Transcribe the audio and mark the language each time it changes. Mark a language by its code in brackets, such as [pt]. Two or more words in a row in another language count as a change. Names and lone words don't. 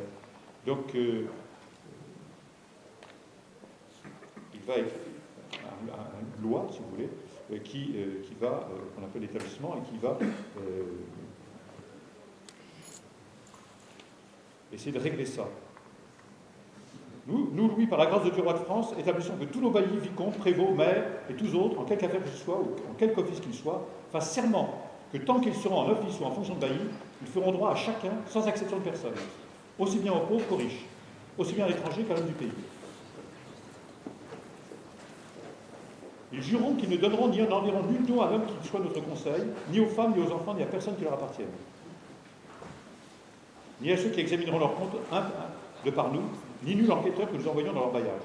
[fr] Donc, il va écrire une loi, si vous voulez, qui va, qu'on appelle l'établissement, et qui va essayer de régler ça. Nous, Louis, par la grâce de Dieu roi de France, établissons que tous nos baillis, vicomtes, prévôts, maires et tous autres, en quelque affaire que ce soit, ou en quelque office qu'il soit, fassent serment que tant qu'ils seront en office ou en fonction de bailli, ils feront droit à chacun, sans exception de personne, aussi bien aux pauvres qu'aux riches, aussi bien à l'étranger qu'à l'homme du pays. Ils jureront qu'ils ne donneront ni n'enverront nul don à l'homme qui soit notre conseil, ni aux femmes, ni aux enfants, ni à personne qui leur appartienne, ni à ceux qui examineront leurs comptes de par nous, ni nul enquêteur que nous envoyons dans leur bailliage.